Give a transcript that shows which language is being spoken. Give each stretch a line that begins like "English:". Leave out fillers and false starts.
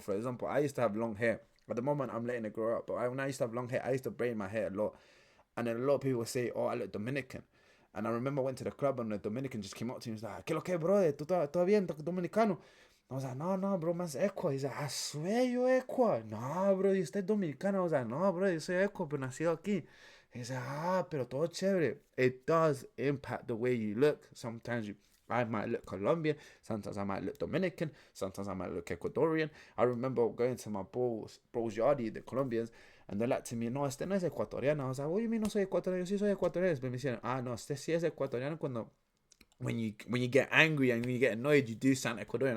English: For example, I used to have long hair. At the moment, I'm letting it grow up. But when I used to have long hair, I used to braid my hair a lot. And then a lot of people would say, oh, I look Dominican. And I remember I went to the club and the Dominican just came up to me and was like,
Spanish: ¿Qué lo que, bro? ¿Tú bien? ¿Tú dominicano?
English: I was like, no, bro, man's Ecuador. He's like, I swear you're Ecuador. No, bro, you stay dominicano. I was like, no, bro,
Spanish: yo soy Ecuador, pero nacido aquí.
English: He's like,
Spanish: pero todo chévere.
English: It does impact the way you look. Sometimes I might look Colombian, sometimes I might look Dominican, sometimes I might look Ecuadorian. I remember going to my bros yardy, the Colombians, and they're like to me,
Spanish: no, este no es ecuatoriano.
English: I was like, what do you mean
Spanish: no soy ecuatoriano? Yo sí soy ecuatoriano.
English: But
Spanish: me decían, no, este sí es ecuatoriano
English: when you get angry and when you get annoyed, you do sound Ecuadorian.